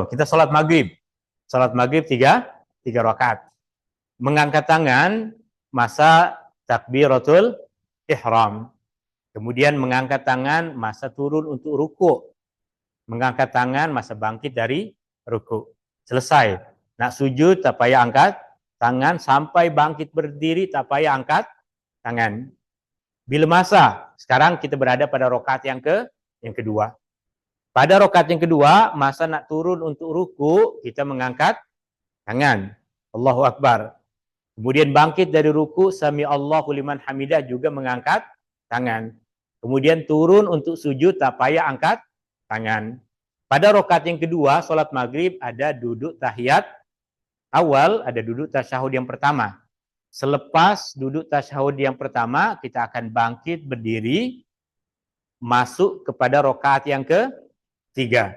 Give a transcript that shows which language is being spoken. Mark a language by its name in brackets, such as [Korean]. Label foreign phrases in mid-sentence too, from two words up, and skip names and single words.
[Malay] Kita sholat maghrib. Sholat maghrib tiga rakaat. Mengangkat tangan masa [Arabic] تكبيرة الإحرام. [Malay] Kemudian mengangkat tangan masa turun untuk ruku. Mengangkat tangan masa bangkit dari ruku. Selesai. Nak sujud tak payah angkat tangan, sampai bangkit berdiri tak payah angkat tangan. Bila masa sekarang kita berada pada rakaat yang kedua. Pada rakaat yang kedua, masa nak turun untuk ruku, kita mengangkat tangan. [Arabic] الله أكبر. [Malay] Kemudian bangkit dari ruku, [Arabic] سمع الله لمن حمده, [Malay] juga mengangkat tangan. Kemudian turun untuk sujud, tak payah angkat tangan. Pada rakaat yang kedua, sholat maghrib, ada duduk tahiyat awal, ada duduk tasyahud yang pertama. Selepas duduk tasyahud yang pertama, kita akan bangkit berdiri, masuk kepada rakaat yang ketiga.